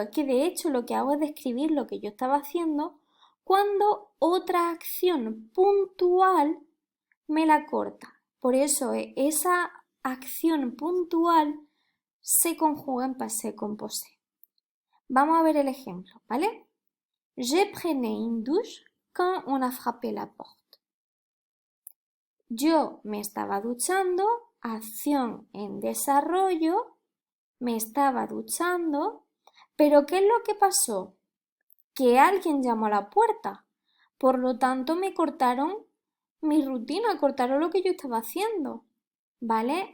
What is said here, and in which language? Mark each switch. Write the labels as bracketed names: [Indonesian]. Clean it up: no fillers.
[Spanish] Es que de hecho lo que hago es describir lo que yo estaba haciendo cuando otra acción puntual me la corta. Por eso esa acción puntual se conjuga en passé composé. Vamos a ver el ejemplo, ¿vale? [French] Je prenais une douche quand on a frappé la porte. [Spanish] Yo me estaba duchando, acción en desarrollo, me estaba duchando, pero ¿qué es lo que pasó? Que alguien llamó a la puerta. Por lo tanto, me cortaron mi rutina, cortaron lo que yo estaba haciendo. ¿Vale?